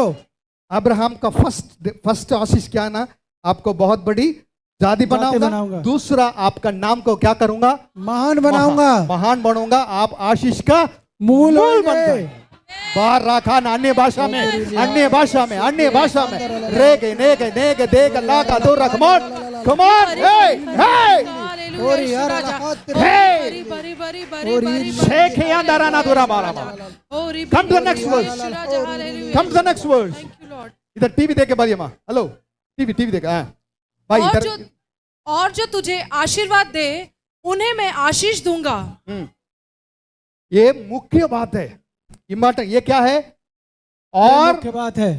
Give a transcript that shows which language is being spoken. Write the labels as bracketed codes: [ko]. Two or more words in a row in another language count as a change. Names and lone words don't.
[hi] अब्राहम का फर्स्ट आशीष क्या है ना, आपको बहुत बड़ी जाति बनाऊंगा। बनाऊंगा। दूसरा, आपका नाम को क्या करूंगा? महान बनाऊंगा। महान बनूंगा। आप आशीष का मूल बन होंगे। जाए। बाहर रखा ना, अन्य भाषा में, अन्य भाषा में, अन्य भाषा में, रेगे नेगे नेगे देग लागा दो रखमोन, [en] come on, हे हे ओरी यार हे, बरी बरी बरी शेख या दराना दुरा बारा बारा। Come to the next verse. Come to the next verse. [hi] इधर टीवी देख के बारी माँ, हेलो, टीवी देख, हाँ भाई इधर। और जो तुझे आशीर्वाद दे उन्हें मैं आशीष दूंगा। ये मुख्य बात है, इम्पोर्टेंट। ये क्या है? और मुख्य बात है।